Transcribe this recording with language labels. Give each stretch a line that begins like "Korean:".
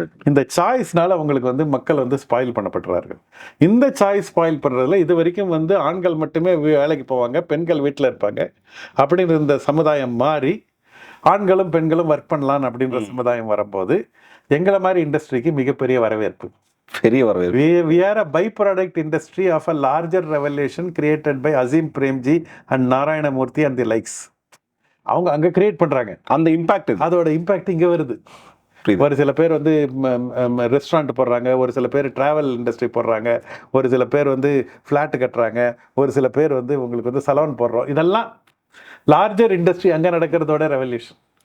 Tamil: இந்த சாய்ஸ்னால உங்களுக்கு வந்து மக்கள் வந்து ஸ்பாயில் பண்ணப்படுறார்கள். இந்த சாய்ஸ் ஸ்பாயில் பண்ணுறதுல இது வரைக்கும் வந்து ஆண்கள் மட்டுமே வேலைக்கு போவாங்க, பெண்கள் வீட்டில் இருப்பாங்க அப்படின்ற இந்த சமுதாயம் மாறி ஆண்களும் பெண்களும் ஒர்க் பண்ணலாம் அப்படின்ற சமுதாயம் வரும்போது எங்களை மாதிரி இண்டஸ்ட்ரிக்கு மிகப்பெரிய வரவேற்பு.
English: We are a byproduct industry of a larger revolution created by Azim Premji and Narayana Murthy and the likes.
Tamil: அவங்க அங்கே கிரியேட் பண்ணுறாங்க. அந்த இம்பாக்ட், அதோட இம்பாக்ட் இங்கே வருது. ஒரு சில பேர் வந்து ரெஸ்டாரண்ட் போடுறாங்க, ஒரு சில பேர் டிராவல் இண்டஸ்ட்ரி போடுறாங்க, ஒரு சில பேர் வந்து ஃப்ளாட்டு கட்டுறாங்க, ஒரு சில பேர் வந்து உங்களுக்கு வந்து சலூன் போடுறோம். இதெல்லாம் லார்ஜர் இண்டஸ்ட்ரி அங்கே நடக்கிறதோட ரெவல்யூஷன்.